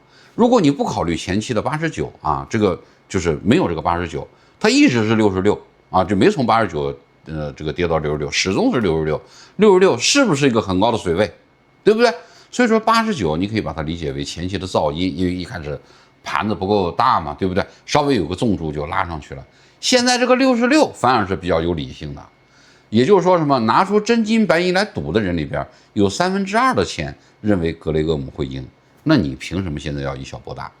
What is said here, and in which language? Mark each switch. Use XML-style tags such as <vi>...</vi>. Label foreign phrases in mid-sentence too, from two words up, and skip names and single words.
<zh>如果你不考慮前期的89啊，這個就是沒有這個89，它一直是66啊，就沒從89這個跌到66，始終是66是不是一個很高的水位，對不對？所以說89你可以把它理解為前期的噪音，因為一開始盤子不夠大嘛，對不對？稍微有個重注就拉上去了。現在這個66反而是比較有理性的，也就是說什麼，拿出真金白銀來賭的人裡邊有2/3的錢認為格雷厄姆會贏，那你憑什麼現在要以小博大？</zh>